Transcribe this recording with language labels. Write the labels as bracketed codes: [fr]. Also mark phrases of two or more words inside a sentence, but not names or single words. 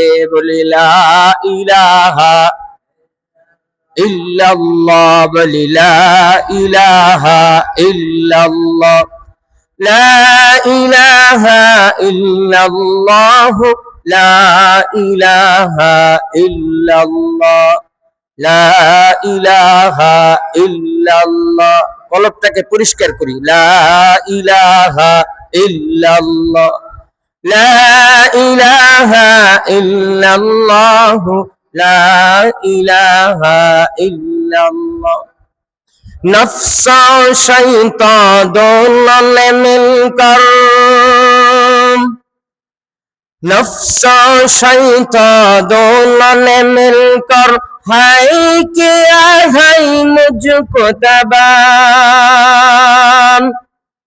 [ar] بولی لا الہ الا اللہ، بولی لا الہ الا اللہ، لا الہ الا اللہ، لا الہ الا اللہ، لا الہ الا اللہ. [bn] কলবটাকে পরিষ্কার করি। [ar] لا إله إلا الله، لا إله إلا الله، لا إله إلا الله. [hi] नफ्स और शैतान दोनों ने मिलकर, नफ्स और शैतान दोनों ने मिलकर हाय किया है मुझको तबाह.